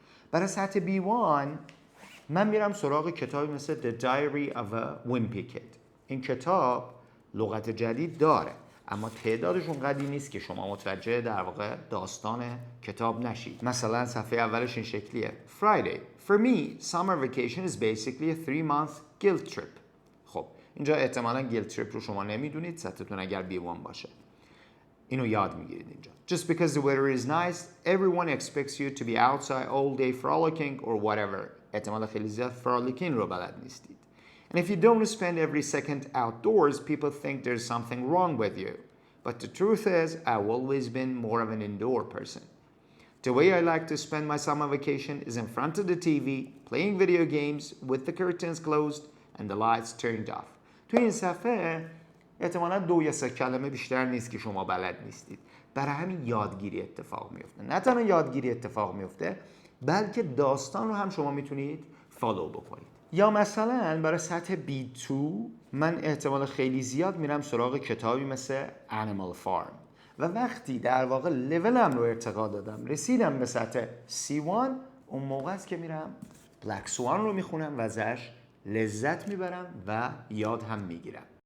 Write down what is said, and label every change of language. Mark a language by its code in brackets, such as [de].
[fa] برای سطح B1 من میرم سراغ کتابی مثل The Diary of a Wimpy Kid. این کتاب لغت جدید داره اما تعدادش اونقدری نیست که شما متوجه در واقع داستان کتاب نشید. مثلا صفحه اولش این شکلیه: Friday. [en] For me, summer vacation is basically a 3-month guilt trip. [fa] خب اینجا احتمالاً guilt trip رو شما نمیدونید، سطحتون اگر B1 باشه. اینو یاد میگیرید اینجا. [en] Just because the weather is nice, everyone expects you to be outside all day frolicking or whatever. [fa] احتمال خیلی زیاد frolicking رو بلد نیستید. [en] And if you don't spend every second outdoors, people think there's something wrong with you. But the truth is, I've always been more of an indoor person. The way I like to spend my summer vacation is in front of the TV, playing video games with the curtains closed and the lights turned off. [fa] تو این صفحه احتمالاً 2 یا 3 کلمه بیشتر نیست که شما بلد نیستید. برای همین یادگیری اتفاق میفته. نه تنها یادگیری اتفاق میفته، بلکه داستان رو هم شما میتونید فالو بکنید. یا مثلا برای سطح B2 من احتمال خیلی زیاد میرم سراغ کتابی مثل Animal Farm و وقتی در واقع لولم رو ارتقا دادم، رسیدم به سطح C1، اون موقع است که میرم Black Swan رو میخونم و ازش لذت میبرم و یاد هم میگیرم.